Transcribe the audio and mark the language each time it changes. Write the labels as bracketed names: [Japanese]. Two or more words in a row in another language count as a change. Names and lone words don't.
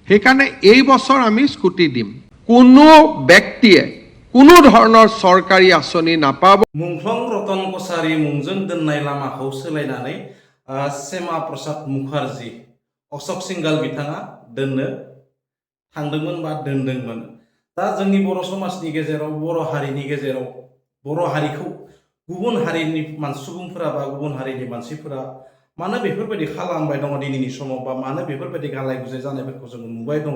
[Assamese] সেইকাৰণে এই বছৰ আমি স্কুটি দিম। কোনো ব্যক্তিয়ে কোনো ধৰণৰ চৰকাৰী আঁচনি নাপাব। [Bodo] मुंख्लं रतन कछारी मुंजों दोननाय लामाखौ सोलायनानै सेमा प्रसाद मुखार्जी अशोक सिंघाल बिथाङा दोननो थांदोंमोन बा दोनदोंमोन। दा जोंनि बर' समाजनि गेजेराव बर' हारिनि गेजेराव बर' हारिखौ गुबुन हारिनि सुबुंफोरा बा गुबुन हारिनि मानसिफोरा मानो बेफोरबायदि खालामबाय दङ दिनैनि समाव बा मानो बेफोरबायदि गालाय गुजाय जानायफोरखौ जों नुबाय दङ।